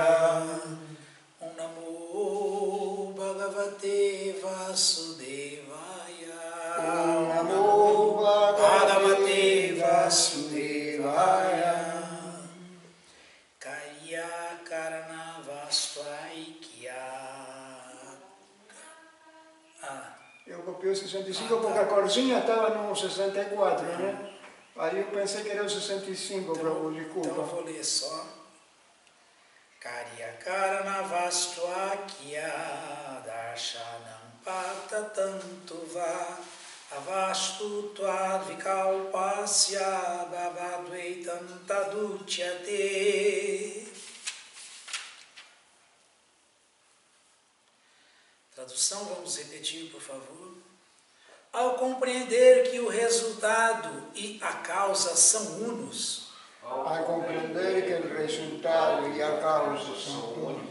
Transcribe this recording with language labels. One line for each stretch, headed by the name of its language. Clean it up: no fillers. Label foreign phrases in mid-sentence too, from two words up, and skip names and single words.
Sanskrit: ॐ नमो भगवते वासुदेवाय. ॐ नमो भगवते वासुदेवाय. काय कारण वस्त्वैक्य.
Portuguese: Eu copiei o 65 porque a corzinha estava no 64, né? Aí eu pensei que era o 65, Prabhu, desculpa. Então eu vou ler só.
Sanskrit: कार्य कारण वस्त्वैक्य दर्शनं पट तन्तुव अवस्तु त्वद् विकल्पस्य भावद्वैतं तदुच्यते.
Portuguese: Tradução, vamos repetir, por favor. Ao compreender que o resultado e a causa são unos, A compreender que o resultado e a causa são unos,